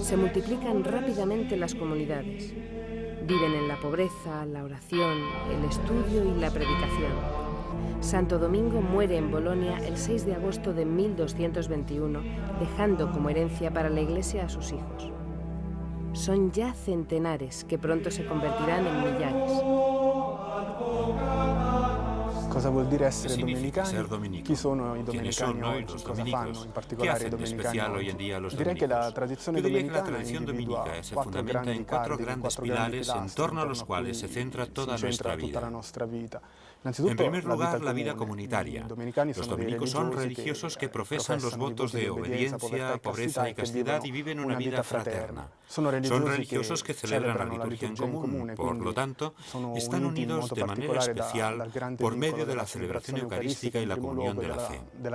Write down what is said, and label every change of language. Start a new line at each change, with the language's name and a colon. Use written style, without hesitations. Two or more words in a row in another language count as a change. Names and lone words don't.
Spanish: Se multiplican rápidamente las comunidades. Viven en la pobreza, la oración, el estudio y la predicación. Santo Domingo muere en Bolonia el 6 de agosto de 1221, dejando como herencia para la Iglesia a sus hijos. Son ya centenares que pronto se convertirán en millares.
Italian: Cosa vuol dire essere dominicani? Chi sono i domenicani oggi? Cosa fanno in particolare i domenicani oggi? Direi che la tradizione domenicana individua quattro grandi
Spanish: pilares en torno a los cuales se centra toda la
Italian: nostra vita.
Spanish: En primer lugar, la vida comunitaria. Los dominicos son religiosos que profesan los votos de obediencia, pobreza y castidad y viven una vida fraterna. Son religiosos que celebran la liturgia en común, por lo tanto, están unidos de manera especial por medio de la celebración eucarística y la comunión de la fe.